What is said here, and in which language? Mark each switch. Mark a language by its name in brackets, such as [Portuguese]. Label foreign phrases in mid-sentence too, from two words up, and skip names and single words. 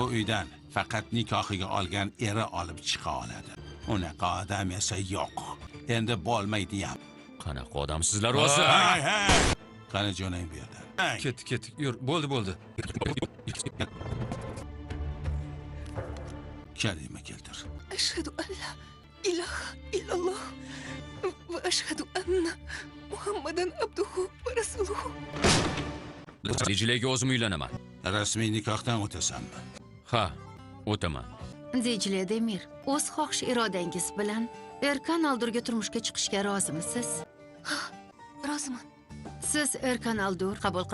[Uzbek] bu uydan faqat nikohiga olgan eri olib chiqa oladi. Unaqa odam esa yo'q. Endi bo'lmaydi ham. Qanaqa odamsizlar o'zi? Hey, hey! Qani jo'nang bu yerdan. Ket, yur. Bo'ldi. Kalima keltir. [Arabic] أشهد أن لا إله إلا الله وأشهد أن محمدا عبده ورسوله. [Uzbek] Dijlega o'zim uylanaman. Rasmiy nikohdan o'tasanmi? Ha, o'taman. Dijle Demir, o'z xohish irodangiz bilan Erkan Aldurga turmushga chiqishga rozimisiz? Roziman. Siz Erkan Aldur qabul qilasizmi?